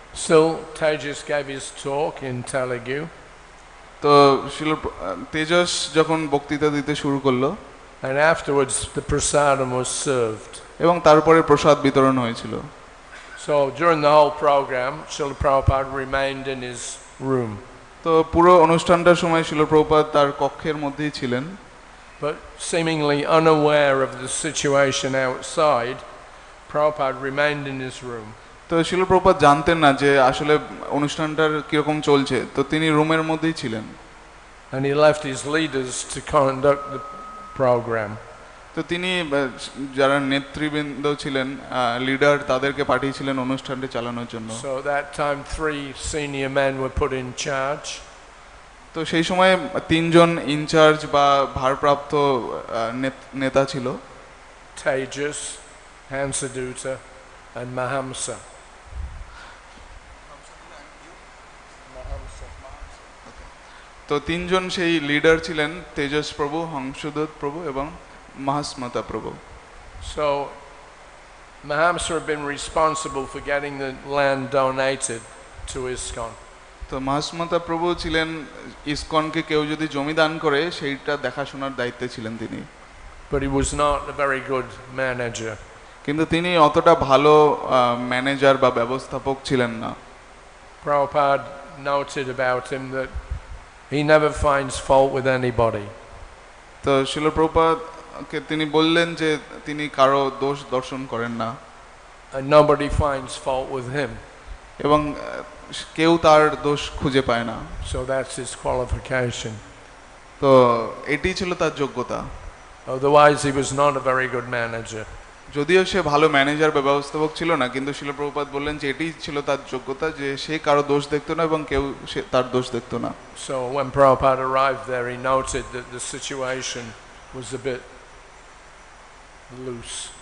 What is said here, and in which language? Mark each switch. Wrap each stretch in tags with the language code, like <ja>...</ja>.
<en>Still, Tejas gave his talk in Telugu.</en> <bn>তো তেজস যখন বক্তৃতা দিতে শুরু করলো,</bn> <en>and afterwards the prasadam was served.</en> <bn>এবং তারপরে প্রসাদ বিতরণ হয়েছিল।</bn> <en>So during the whole program, Srila Prabhupada remained in his room.</en> <bn>তো পুরো অনুষ্ঠানটার সময় শিল প্রভুপাদ তার কক্ষের মধ্যেই ছিলেন।</bn> <en>But seemingly unaware of the situation outside, Prabhupada remained in his room.</en> <bn>তো শিল প্রভুপাদ জানতেন না যে আসলে অনুষ্ঠানটার কিরকম চলছে, তো তিনি রুমের মধ্যেই ছিলেন।</bn> <en>And he left his leaders to conduct the program.</en> <bn>তো তিনি যারা নেতৃবৃন্দ ছিলেন, লিডার, তাদেরকে পাঠিয়েছিলেন অনুষ্ঠানটি চালানোর জন্য।</bn> <en>So that time 3 senior men were put in charge.</en> <bn>তো সেই সময় 3 জন ইনচার্জ বা ভারপ্রাপ্ত নেতা ছিল,</bn> <en>Tejas, Hansaduta and Mahamsa.</en> <bn>তো 3 জন সেই লিডার ছিলেন, তেজস প্রভু, হংসদূত প্রভু এবং মহাস্মতা প্রভু।</bn> <en>So Mahamsa had been responsible for getting the land donated to ISKCON.</en> <bn>তো মহাস্মতা প্রভু ছিলেন ইসকনকে কেউ যদি জমি দান করে সেইটা দেখাশোনার দায়িত্বে ছিলেন তিনি।</bn> <en>But he was not a very good manager.</en> <bn>কিন্তু তিনি অতটা ভালো ম্যানেজার বা ব্যবস্থাপক ছিলেন না।</bn> <en>Prabhupada noted about him that he never finds fault with anybody.</en> <bn>তো শিল প্রভুপাদকে তিনি বললেন যে তিনি কারো দোষ দর্শন করেন না।</bn> <en>And nobody finds fault with him.</en> <bn>এবং কেউ তার দোষ খুঁজে পায় না।</bn> <en>So that's his qualification.</en> <bn>তো এটি ছিল তার যোগ্যতা।</bn> <en>Otherwise he was not a very good manager.</en> <bn>যদিও সে ভালো ম্যানেজার বা ব্যবস্থাপক ছিল না, কিন্তু শিল প্রভুপাদ বললেন যে এটাই ছিল তার যোগ্যতা, যে সে কারো দোষ দেখতো না এবং কেউ তার দোষ দেখতো না।</bn> <en>So when Prabhupada arrived there, he noted that the situation was a bit loose.</en>